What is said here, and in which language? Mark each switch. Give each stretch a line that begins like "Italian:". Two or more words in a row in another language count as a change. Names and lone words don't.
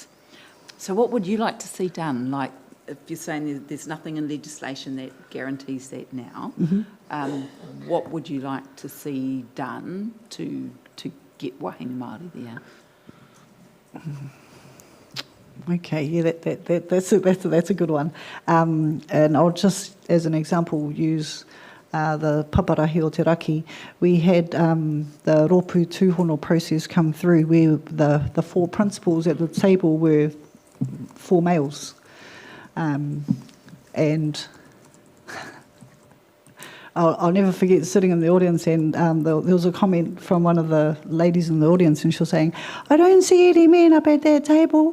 English: So what would you like to see done? Like, if you're saying there's nothing in legislation that guarantees that now, what would you like to see done to get
Māori: wahine Māori
English: there? Okay, that's a good one. And I'll just, as an example, use the paparahi o te raki. We had the
Māori: rōpū tūhono
English: process come through where the four principals at the table were four males. And I'll never forget sitting in the audience, and there was a comment from one of the ladies in the audience, and she was saying, "I don't see any men up at that table."